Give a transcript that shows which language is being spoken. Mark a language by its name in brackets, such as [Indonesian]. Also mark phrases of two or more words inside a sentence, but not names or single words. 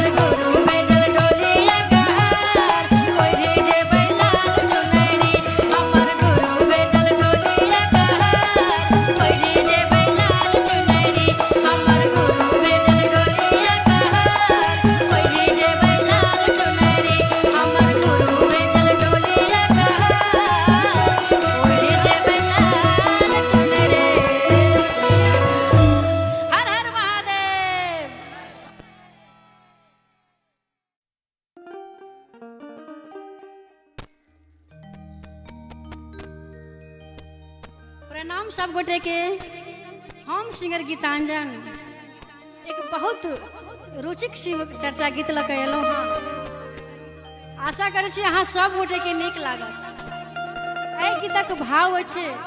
[Maithili] गुरु भेजल डोलिया कहार ओढ़े जे बैलाल चुनरी हमर गुरु भेजल डोलिया कहार ओढ़े जे बैलाल चुनरी हमर गुरु भेजल डोलिया कहार ओढ़े जे बैलाल चुनरी हमर गुरु भेजल डोलिया कहार ओढ़े जे बैलाल चुनरी हर हर महादेव। प्रणाम सब गोटे के हम सिंगर गीतांजन एक बहुत रुचिक शिव चर्चा गीत लऽ कऽ एलहुँ हँ आशा करै छी अहाँ सब गोटे के नीक लागत एहि गीतक भाव अछि